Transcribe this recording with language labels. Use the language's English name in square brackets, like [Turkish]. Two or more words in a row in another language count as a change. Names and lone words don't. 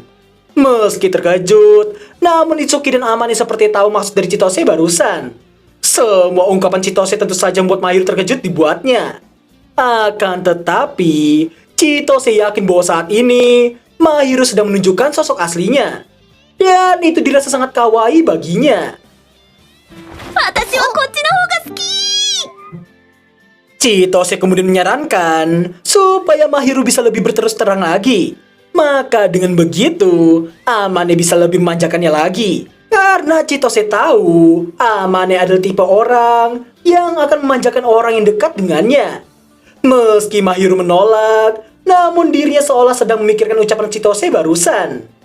[Indonesian] Meski terkejut, namun Itsuki dan Amane seperti tahu maksud dari Chitose barusan. Semua ungkapan Chitose tentu saja membuat Mahiro terkejut dibuatnya. Akan tetapi, Chitose yakin bahwa saat ini Mahiro sedang menunjukkan sosok aslinya. Dan itu dirasa sangat kawaii baginya. [Japanese] 私はこっちの方が好き。 [Indonesian] Chitose kemudian menyarankan supaya Mahiru bisa lebih berterus terang lagi. Maka dengan begitu, Amane bisa lebih memanjakannya lagi. Karena Chitose tahu, Amane adalah tipe orang yang akan memanjakan orang yang dekat dengannya. Meski Mahiru menolak, namun dirinya seolah sedang memikirkan ucapan Chitose barusan.